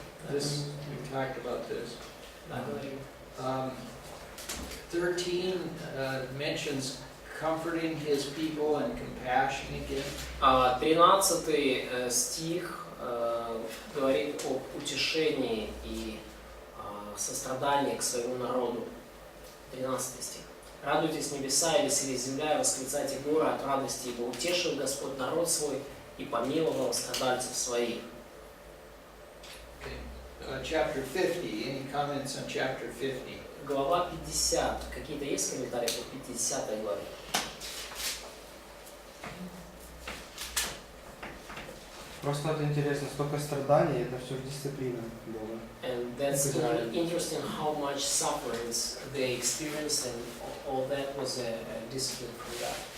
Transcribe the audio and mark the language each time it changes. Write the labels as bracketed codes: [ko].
[en] This, we talked about this. [ru] Да, говорим. [en] 13 mentions comforting his people and compassion again. [ru] 13 стих говорит об утешении и сострадании к своему народу. 13 стих. «Радуйтесь небеса и веселись земля, и восклицайте горы от радости, ибо утешил Господь народ свой и помиловал страдальцев своих». [en] Okay. Chapter 50, any comments on chapter 50? [ru] Глава 50. Какие-то есть комментарии по 50 главе? Просто это интересно, столько страданий, это все дисциплина Бога. [en] And that's interesting how much sufferings they experienced, and all that was a discipline from God.